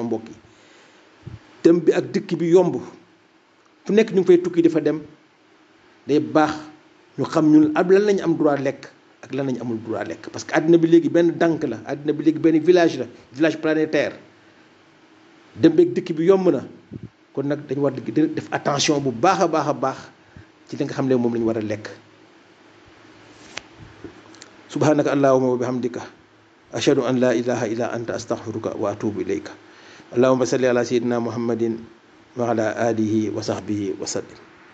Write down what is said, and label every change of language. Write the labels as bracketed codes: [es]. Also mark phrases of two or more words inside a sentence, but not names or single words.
[wo] mbokk yi dem bi ak dëkk bi yomb fu nekk ñu ngi fay tukki dafa dem day baax ñu xam ñun lan lañu am droit lekk ak lan lañu amul droit lekk [fr] parce que [wo] àddina bi léegi benn dànk la àddina bi léegi benn village la [fr] village planétaire [wo] dem beeg dëkk bi yomb na kon nag dañu war di def attention bu baax a baax ci li nga xam ne moom la ñu war a lekk. [ar] سبحانك اللهم وبحمدك أشهد أن لا إله إلا أنت أستغفرك وأتوب إليك اللهم صل على سيدنا محمد وعلى آله وصحبه وسلم.